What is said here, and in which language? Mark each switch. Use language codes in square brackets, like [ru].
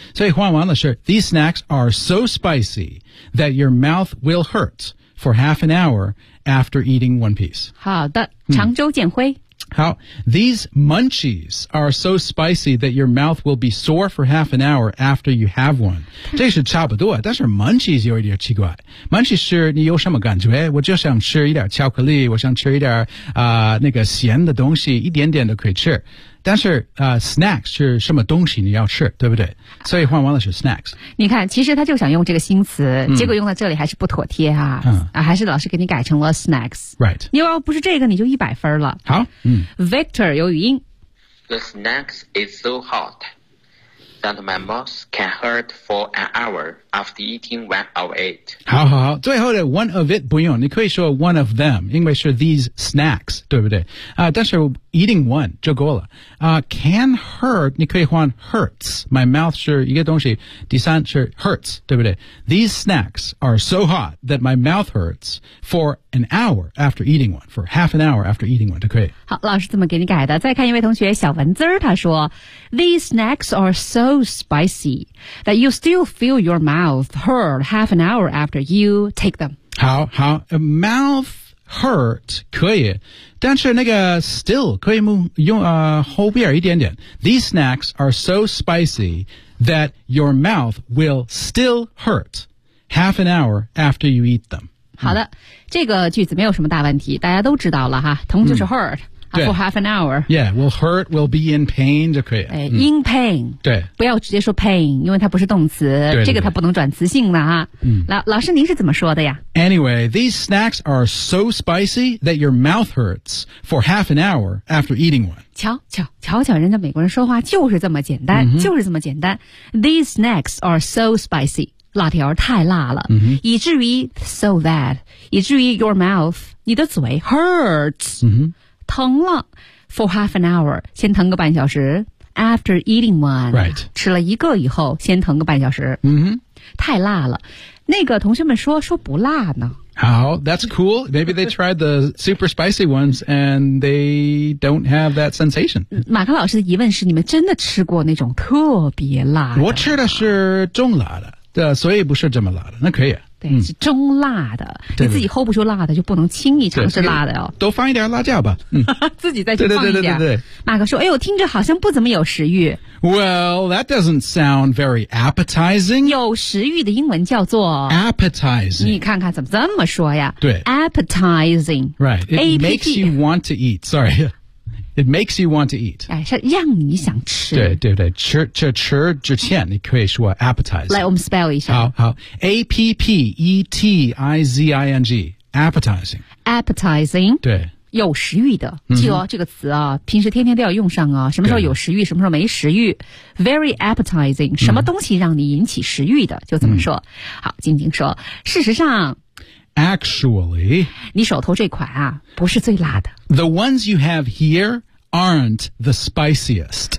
[zh] 所以换完了是 [en] These snacks are so spicy that your mouth will hurt for half an hour after eating one piece. [zh] 好的，常州建辉。 [en] How these munchies are so spicy that your mouth will be sore for half an hour after you have one. [zh] 这是差不多，但是 munchies 有一点奇怪。Munchies 是你有什么感觉？我就想吃一点巧克力，我想吃一点那个咸的东西，一点点都可以吃。但是snacks 是什么东西你要吃，对不对？所以换完了是 snacks。你看，其实他就想用这个新词，结果用到这里还是不妥帖啊，还是老师给你改成了 snacks。 [en] Right。 [zh] 你要不是这个，你就100分了。好， Victor 有语音。 [en] The snacks is so hot that my mouth can hurt for an hour after eating one of it. [zh] 好好好，最后的 [en] one of it [zh] 不用，你可以说 [en] one of them， [zh] 因为是 [en] these snacks， [zh] 对不对？但是 [en] eating one [zh] 就够了。 [en] Can hurt [zh] 你可以换 hurts， [en] my mouth [zh] 是一个东西，第三是 hurts， 对不对？ [en] These snacks are so hot that my mouth hurts for an hour after eating one， for half an hour after eating one [zh] 就可以。好，老师怎么给你改的？再看一位同学小文字，他说 [en] These snacks are so spicy that you still feel your mouth hurt half an hour after you take them. [zh] 好好 [en] mouth hurt [zh] 可以，但是那个 still 可以用后边一点点。 [en] These snacks are so spicy that your mouth will still hurt half an hour after you eat them. [zh] 好的，这个句子没有什么大问题，大家都知道了哈，同就是 hurt。 [en] For half an hour. Yeah, will hurt, will be in pain [zh] 就可以。 [en] In pain. [zh] 对。不要直接说 pain, 因为它不是动词。对对对。这个它不能转词性的啊。老师您是怎么说的呀？ [en] Anyway, these snacks are so spicy that your mouth hurts for half an hour after eating one. [zh] 瞧瞧人家美国人说话就是这么简单、就是这么简单。 [en] These snacks are so spicy, [zh] 辣条太辣了、以至于 [en] so that, [zh] 以至于 [en] your mouth, [zh] 你的嘴 hurts。疼了 [en] for half an hour [zh] 先疼个半小时 [en] after eating one、 right. [zh] 吃了一个以后先疼个半小时、太辣了那个同学们说不辣呢 [en] 好 that's cool maybe they tried the super spicy ones and they don't have that sensation [zh] 马克老师的疑问是你们真的吃过那种特别辣的我吃的是中辣的对所以不是这么辣的那可以对，是中辣的，你自己 hold 不住辣的，就不能轻易尝试辣的哦。多放一点辣椒吧，自己再去放一点。对，马克说：“哎呦，听着好像不怎么有食欲。” [en] Well, that doesn't sound very appetizing. [zh] 有食欲的英文叫做 [en] appetizing. [zh] 你看看怎么这么说呀？对 [en] ，appetizing. Right, it makes you want to eat. Sorry. It makes you want to eat. [zh] 是让你想吃。对，吃之前你可以说 appetize. 来，我们 spell 一下。 [en] 好 ，appetizing, appetizing. Appetizing. [zh] 对。有食欲的，记得、这个词啊，平时天天都要用上啊。什么时候有食欲，什么时候没食欲 ？Very appetizing. 什么东西让你引起食欲的，就怎么说。好，静静说，事实上。 [en] Actually, [zh] 你手头这款啊，不是最辣的。 [en] The ones you have here aren't the spiciest.